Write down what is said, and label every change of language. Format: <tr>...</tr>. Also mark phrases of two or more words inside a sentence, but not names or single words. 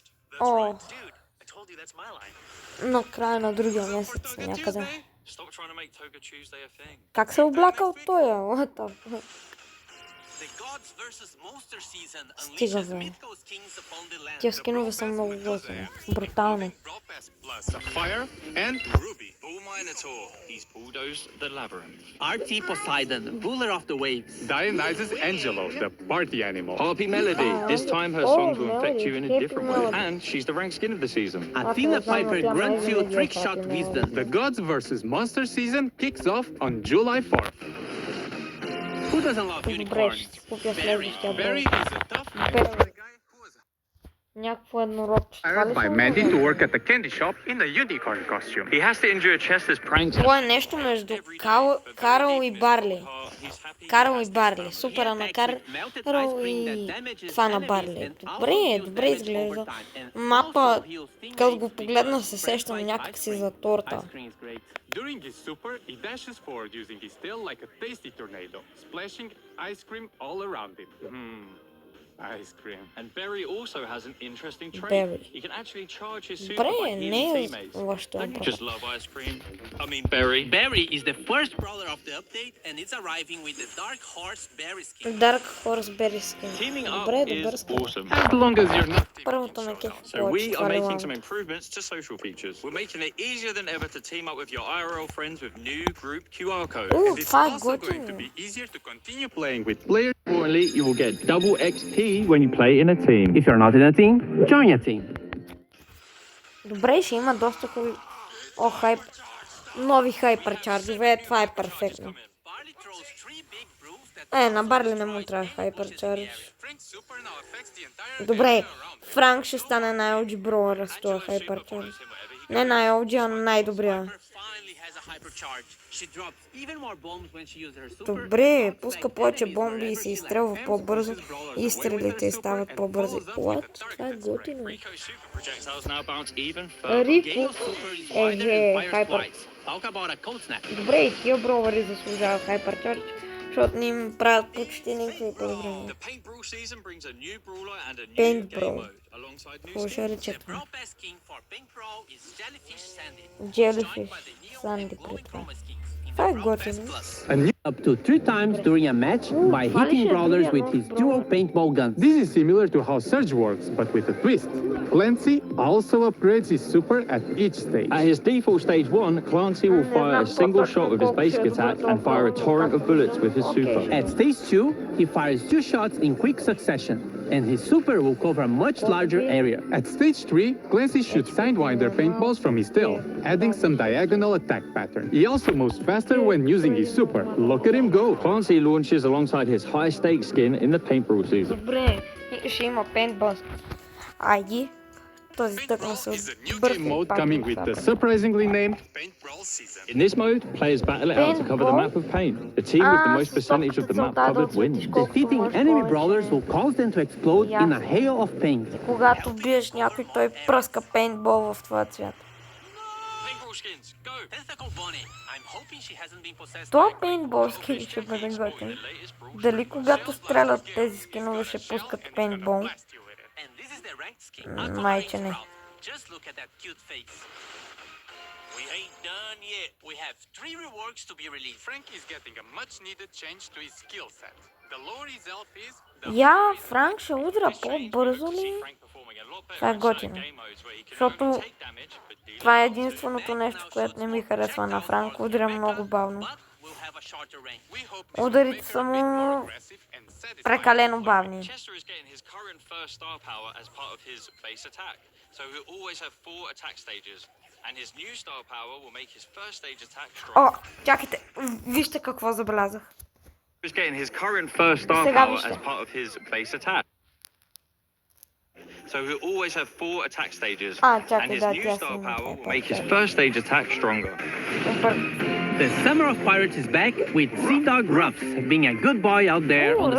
<bg>На края на другия месец някъде. Как се облякал той? Стига бе. Тия скинове са много готини. Брутални.</bg> <en>He's bulldozed the labyrinth. RT Poseidon, ruler of the waves. Dionysus Angelo, the party animal. Harpy Melody. This time her songs will affect you in a different way. And she's the ranked skin of the season. Athena Piper grants you a trick shot wisdom. The Gods vs. Monsters season kicks off on July 4th. Who doesn't love unicorns? Very easy. Tough.</en> <bg>Някакво еднородче.</bg> <en>Hired by Mandy to work at the candy shop in a unicorn costume. He has to endure Chester's pranks.</en> <bg>Това е нещо между Карл и Барли. Карл и Барли. Супера на Карл и това на Барли. Добре изглежда. Мапа, като го погледна, се сещам някакси за торта.</bg> <en>During his super, he dashes forward using his tail like a tasty tornado, splashing ice cream all around him. Ice cream. And Berry also has an interesting trait. Berry. He can actually charge his super</en> <bg>Добре,</bg> <en>by</en> <bg>не</bg> <en>healing</en> <bg>е</bg> <en>teammates.</en> <bg>лошо.</bg> <en>Don't you just love ice cream? I mean, Berry. Berry is the first brawler of the update, and it's arriving with the Dark Horse Berry skin. Dark Horse Berry Skin. Teaming up</en> <bg>Добре</bg> <en>is</en> <bg>скин.</bg> <en>awesome. As long as you're not</en> <bg>Първото ме кефи</bg> <en>So</en> <bg>повече.</bg> <en>we</en> <bg>Това</bg> <en>are</en> <bg>е</bg> <en>making some</en> <bg>лавата.</bg> <en>improvements to social features. We're making it easier than ever to team up with your IRL friends with new group QR code.</en> <bg>Уу,</bg> <en>It's</en> <bg>това е</bg> <en>also going to</en> <bg>готино.</bg> <en>be easier to continue playing with players. Importantly, you will get double XP when you play in a team. If you're not in a team, join a team.</en> <bg>Добре, ще има доста хубави... О, хайп. Нови хайперчарджове, това е перфектно.</bg> <en>Barley throws 3 big brews that</en> <bg>На Барли не му трябва хайперчардж.</bg> <en>Frank's super now affects the entire</en> <bg>Добре,</bg> <en>area around him.</en> <bg>Франк ще стане най-OG броуър с това хайперчардж. Не най-OG, а най-добрия.</bg> <en>finally has a hypercharge. She drops even more bombs when she uses her super.</en> <bg>Добре, пуска повече бомби и се изстрелва по-бързо и стрелите стават по-бързи. What? Това е готино.</bg> <en>Rico's super projectiles now bounce even further.</en> <bg>Рико</bg> <en>Gale's super is wider and fires</en> <bg>хайпер.</bg> <en>twice. Talk about a cold snap.</en> <bg>Добре, и тия броуъри заслужават хайперчардж, защото не им правят почти никакви подобрения.</bg> <en>The Paint Brawl season brings a new brawler and a new Paint game Brawl. mode alongside new</en> <bg>Какво</bg> <en>skins.</en> <bg>ще рече</bg> <en>The</en> <bg>това?</bg> <en>Brawl Pass skin for Pink Brawl is Jellyfish Sandy. Jellyfish joined by the Neo Sandy and glowing</en> <bg>при това.</bg> <en>chroma skins in</en> <bg>Това е</bg> <en>the Brawl Pass готино. Plus. A new Up to 3 times during a match by</en> <bg>това ли</bg> <en>hitting</en> <bg>ще е</bg> <en>brawlers</en> <bg>другия</bg> <en>with</en> <bg>нов</bg> <en>his dual</en> <bg>броуър?</bg> <en>paintball guns. This is similar to how Surge works, but with a twist. Clancy also upgrades his super at each stage. At his default stage 1, Clancy will fire a single shot with his basic attack and fire a torrent of bullets with his super. At stage 2, he fires 2 shots in quick succession, and his super will cover a much larger area. At stage 3, Clancy shoots Sidewinder paintballs from his tail, adding some diagonal attack pattern. He also moves faster when using his super. Look at him go! Clancy launches alongside his high stakes skin in the Paint Brawl season.</en> <bg>Добре, и ще има пейнтбол. Айди, този тъкна се</bg> <en>Is a new</en> <bg>бързо</bg> <en>game</en> <bg>и</bg> <en>mode</en> <bg>пак</bg> <en>coming with the surprisingly named Paint Brawl Season. In this mode, players battle it out to cover the map of paint. The team with the most percentage of the map covered wins. Defeating enemy brawlers will cause them to explode in a hail of paint.</en> <bg>Когато биеш някой, той пръска пейнтбол в твоя цвят.</bg> <en>Paint Brawl skins, go! Tentacle Bonnie. I'm hoping she hasn't been possessed</en> <bg>Това</bg> <en>by</en> <bg>пейнтбол скин ще бъде готин. Дали когато стрелят тези скинове ще пускат пейнтбол?</bg> <en>And this is the ranked skin.</en> <bg>Май, че не.</bg> <en>Just look at that cute face. We ain't done yet. We have 3 reworks to be released. Frank is getting a much needed change to his skill set. The lore result is</en> <bg>Я, Франк ще удра по-бързо ли? Това е готино. Защото това е единственото нещо, което не ми харесва на Франк. Удря много бавно.</bg> <en>But we'll have a shorter range.</en> <bg>Ударите са му прекалено бавни.</bg> <en>Chester is getting his current first star power as part of his base attack, so he'll always have 4 attack stages. And his new star power will make his first stage attack strong.</en> <bg>О, чакайте, вижте какво забелязах.</bg> <en>He's getting his current first star</en> <bg>Сега</bg> <en>power</en> <bg>вижте.</bg> <en>as part of his base attack. So he'll always have 4 attack stages. And</en> <bg>чакай,</bg> <en>his</en> <bg>да,</bg> <en>new</en> <bg>тя</bg> <en>star</en> <bg>си</bg> <en>power</en> <bg>има</bg> <en>will make his first stage attack stronger. The Summer of Pirates is back with Sea Dog Ruffs being a good boy out there on the</en>